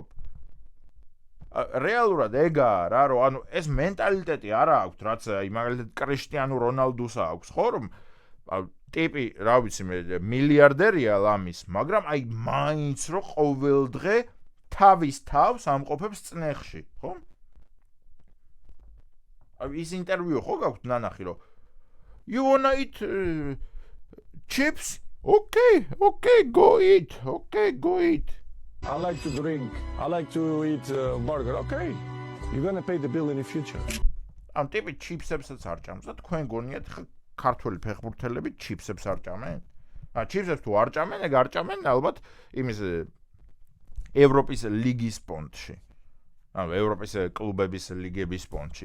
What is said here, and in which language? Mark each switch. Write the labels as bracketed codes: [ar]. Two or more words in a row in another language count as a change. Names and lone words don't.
[ka] რეალურად ეგაა რა, რომ ანუ ეს მენტალიტეტი არა აქვს, რაც აი მაგალითად კრიშტიანო რონალდუსა აქვს, ხო რომ ტიპი, რა ვიცი მე, მილიარდერია ლამის, მაგრამ აი მაინც რო ყოველდღე თავის თავს ამყოფებს წნეხში, ხო? აი ის ინტერვიუ ხო გაქვთ ნანახი რომ [en] You wanna eat chips? Okay, go eat. Okay, go eat. I like to drink. I like to eat burger. Okay. You're going to pay the bill in the future. [ka] ამ ტიპი ჩიპსებსაც არ ჭამს და თქვენ გონიათ ქართველი ფეხბურთელები ჩიპსებს არ ჭამენ? ჩიპსებს თუ არ ჭამენ, ეგ არ ჭამენ ალბათ იმის ევროპის ლიგის ფონდში. ანუ ევროპის კლუბების ლიგების ფონდში.